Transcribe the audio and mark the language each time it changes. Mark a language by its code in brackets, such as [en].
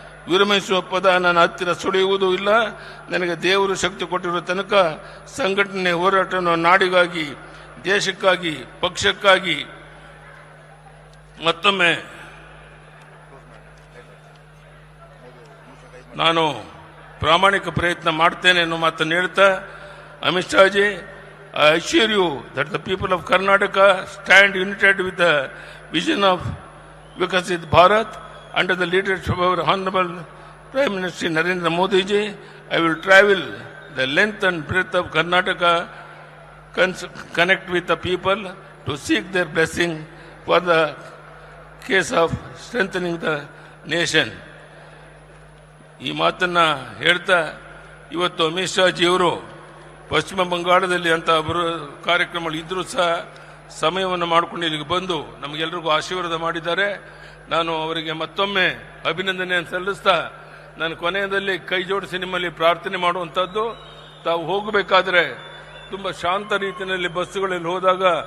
[kn] ವಿರಮಿಸುವ ಪದ ನನ್ನ ಹತ್ತಿರ ಸುಳಿಯುವುದೂ ಇಲ್ಲ. ನನಗೆ ದೇವರು ಶಕ್ತಿ ಕೊಟ್ಟಿರುವ ತನಕ ಸಂಘಟನೆ ಹೋರಾಟವನ್ನು ನಾಡಿಗಾಗಿ, ದೇಶಕ್ಕಾಗಿ, ಪಕ್ಷಕ್ಕಾಗಿ ಮತ್ತೊಮ್ಮೆ ನಾನು ಪ್ರಾಮಾಣಿಕ ಪ್ರಯತ್ನ ಮಾಡ್ತೇನೆ ಎನ್ನುವ ಮಾತನ್ನು ಹೇಳ್ತಾ, Amit Shaji [en] I assure you that the people of Karnataka stand united with the vision of Vikasit Bharat under the leadership of our Honorable Prime Minister Narendra Modi ji. I will travel the length and breadth of Karnataka, connect with the people to seek their blessing for the case of strengthening the nation. [kn] ಈ ಮಾತನ್ನ ಹೇಳ್ತಾ ಇವತ್ತು ಅಮಿತ್ ಶಾ ಜಿಯವರು ಪಶ್ಚಿಮ ಬಂಗಾಳದಲ್ಲಿ ಅಂತ ಕಾರ್ಯಕ್ರಮಗಳು ಇದ್ರೂ ಸಹ ಸಮಯವನ್ನು ಮಾಡಿಕೊಂಡು ಇಲ್ಲಿಗೆ ಬಂದು ನಮಗೆಲ್ಲರಿಗೂ ಆಶೀರ್ವಾದ ಮಾಡಿದ್ದಾರೆ. ನಾನು ಅವರಿಗೆ ಮತ್ತೊಮ್ಮೆ ಅಭಿನಂದನೆಯನ್ನು ಸಲ್ಲಿಸ್ತಾ ನಾನು ಕೊನೆಯದಲ್ಲಿ ಕೈ ಜೋಡಿಸಿ ನಿಮ್ಮಲ್ಲಿ ಪ್ರಾರ್ಥನೆ ಮಾಡುವಂಥದ್ದು, ತಾವು ಹೋಗಬೇಕಾದ್ರೆ ತುಂಬ ಶಾಂತ ರೀತಿಯಲ್ಲಿ ಬಸ್ಸುಗಳಲ್ಲಿ ಹೋದಾಗ